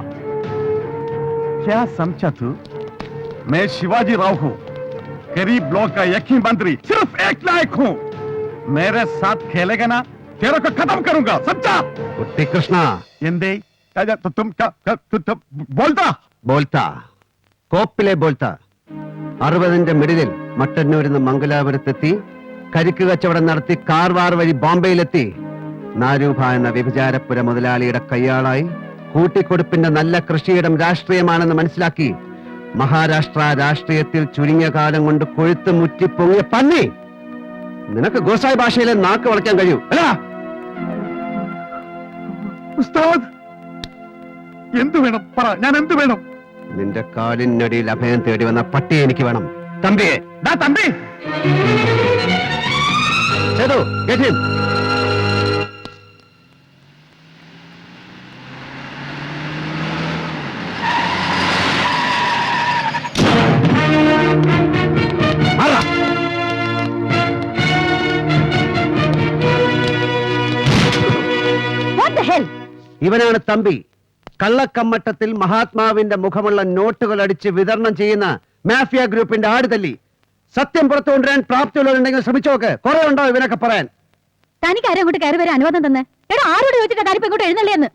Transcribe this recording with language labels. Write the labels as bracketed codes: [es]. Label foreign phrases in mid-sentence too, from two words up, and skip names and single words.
[hi] क्या समझा तू? मैं शिवाजी राव हूं, गरीब लोग का एक ही मंत्री, सिर्फ एक लायक हूं. मेरे साथ खेलेगा ना, तेरे को खत्म करूंगा, समझा? कुट्टी कृष्णा. എന്തേ तुम बोलता [ml] बोलता കോപ്പിലെ ബോൾത്ത. 60ന്റെ മിഡിലിൽ മട്ടന്നൂരിൽ നിന്ന് മംഗലാപുരത്തെത്തി കരിക്ക് കച്ചവടം നടത്തി കാർവാർ വഴി ബോംബെയിലെത്തി നാരൂഭ എന്ന വ്യഭിചാരപ്പുര മുതലാളിയുടെ കയ്യാളായി കൂട്ടിക്കൊടുപ്പിന്റെ നല്ല കൃഷിയിടം രാഷ്ട്രീയമാണെന്ന് മനസ്സിലാക്കി മഹാരാഷ്ട്ര രാഷ്ട്രീയത്തിൽ ചുരുങ്ങിയ കാലം കൊണ്ട് കൊഴുത്ത് മുറ്റി പൊങ്ങിയ പന്നി. നിനക്ക് ഗോസായി ഭാഷയിലെ നാക്ക് വളയ്ക്കാൻ കഴിയൂ അല്ല? ഉസ്താദ് എന്തു വേണം പറ, ഞാൻ എന്തു വേണം? നിന്റെ കാലിനടിയിൽ അഭയം തേടി വന്ന പട്ടിയെ എനിക്ക് വേണം. തമ്പിയെ. തമ്പി സേതു, [en] get him. [ml] മാറാ. [en] What the hell? [ml] ഇവനാണ് തമ്പി. കള്ളക്കമ്മട്ടത്തിൽ മഹാത്മാവിന്റെ മുഖമുള്ള നോട്ടുകൾ അടിച്ച് വിതരണം ചെയ്യുന്ന മാഫിയ ഗ്രൂപ്പിന്റെ ആടുതല്ലി. സത്യം പുറത്തു കൊണ്ടുവരാൻ പ്രാപ്തിയുള്ളവരുണ്ടെങ്കിൽ ശ്രമിച്ചോക്ക്. കുറെ ഉണ്ടോ ഇവനൊക്കെ പറയാൻ? തനിക്ക് ആരും അങ്ങോട്ട് കയറി വരാൻ അനുവാദം തന്നെ? എടാ, ആരോട് ചോദിച്ചിട്ടാ താനിപ്പോ ഇങ്ങോട്ട് എഴുന്നള്ളിയെന്ന്?